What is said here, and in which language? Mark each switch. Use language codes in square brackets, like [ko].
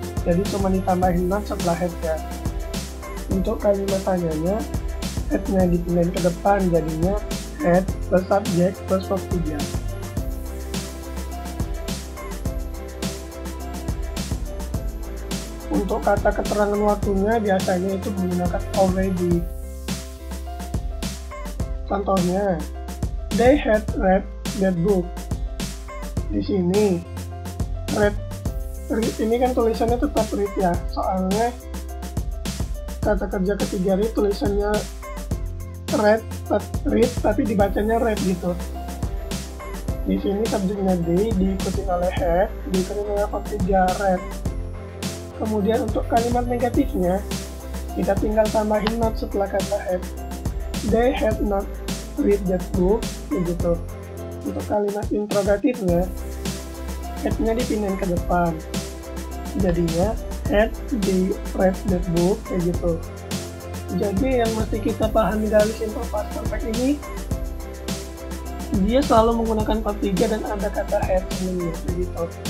[id] Jadi cuma ditambahin not setelah had ya. Untuk kalimat tanyanya, had-nya dipindahin ke depan, jadinya had plus subjek plus verb 3. Untuk kata keterangan waktunya biasanya itu menggunakan already. [en] Contohnya, they had read that book. [id] Di sini, read ini kan tulisannya tetap read ya, soalnya kata kerja ketiga read tulisannya read tapi dibacanya read gitu. Di sini subjeknya they diikuti oleh had, diikuti oleh verb 3 read. Kemudian untuk kalimat negatifnya, kita tinggal tambahin not setelah kata had. [en] They had not read that book, begitu. [id] Untuk kalimat interrogatifnya, had-nya dipindahin ke depan. [en] Jadinya, had they read that book, [id] kayak gitu. Jadi yang mesti kita pahami dari simple past perfect ini, dia selalu menggunakan verb 3 dan ada kata had sebelumnya, begitu.